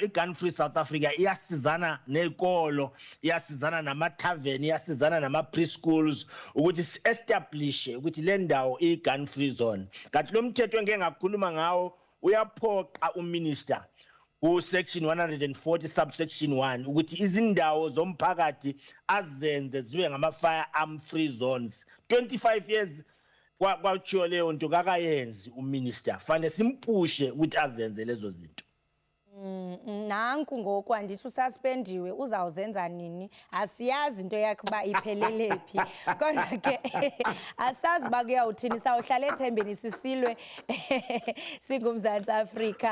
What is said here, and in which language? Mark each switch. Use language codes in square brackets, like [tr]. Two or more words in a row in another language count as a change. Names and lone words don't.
[zu] I-gun free South Africa iyasizana nezikolo, iyasizana namathaveni, iyasizana nama-preschools ukuthi si-establishe ukuthi le ndawo iyi- [en] gun free zone. [zu] Kanti lo mthetho engeke ngakhuluma ngawo uyaphoqa uminister ku-section 140 subsection 1 ukuthi izindawo zomphakathi azenze zibe ngama- [en] firearm free zones. [zu] 25 years kwatshiwo leyo nto kakayenzi uminister, fanele simpushe ukuthi azenze lezo zinto. [xh] Nanku ngoku andisho ususpendiwe, uzawuzenza nini asiyazi into yakhe uba iphelele phi, kodwa ke asazi uba kuyawuthini, sawuhlala ethembeni sisilwe singuMzantsi Afrika.